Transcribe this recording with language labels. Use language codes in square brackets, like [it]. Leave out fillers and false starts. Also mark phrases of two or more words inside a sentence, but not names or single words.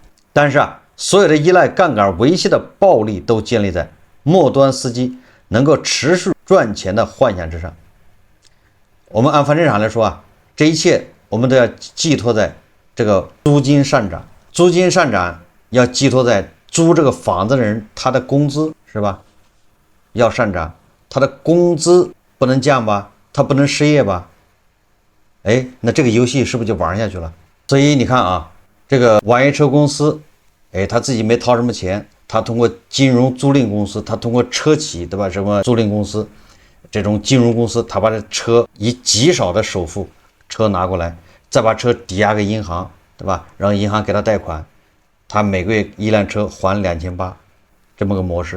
[zh] 但是啊，所有的依賴槓桿維繫的暴利都建立在末端司機能夠持續賺錢的幻想之上。我們按房地產來說啊，這一切我們都要寄託在這個租金上漲，租金上漲要寄託在租這個房子的人他的工資是吧？要上漲，他的工資不能降吧？他不能失業吧？哎，那這個遊戲是不是就玩下去了？所以你看啊，這個網約車公司，哎，他自己沒掏什麼錢，他通過金融租賃公司，他通過車企，對吧？什麼租賃公司，這種金融公司，他把這車以極少的首付車拿過來，再把車抵押給銀行，對吧？讓銀行給他貸款，他每個月一輛車還2800，這麼個模式。